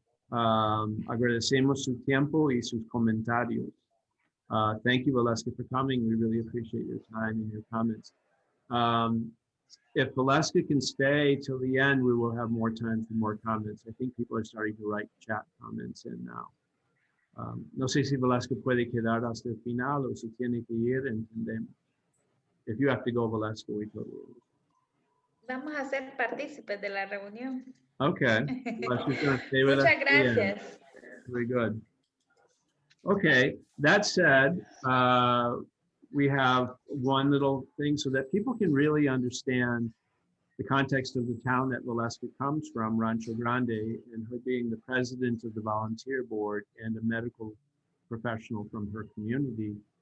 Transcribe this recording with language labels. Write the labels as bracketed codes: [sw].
[es] Agradecemos su tiempo y sus comentarios. [en] Thank you, Valeska, for coming. We really appreciate your time and your comments. If Valeska can stay till the end, we will have more time for more comments. I think people are starting to write chat comments in now. [es] No sé si Valeska puede quedar hasta el final o si tiene que ir, entendemos. [en] If you have to go, Valeska, we totally. [es] Vamos a ser partícipes de la reunión. [en] Okay. [es] Muchas gracias. [en] Very good. Okay, that said, we have one little thing so that people can really understand the context of the town that Valeska comes from, Rancho Grande, and her being the president of the volunteer board and a medical professional from her community.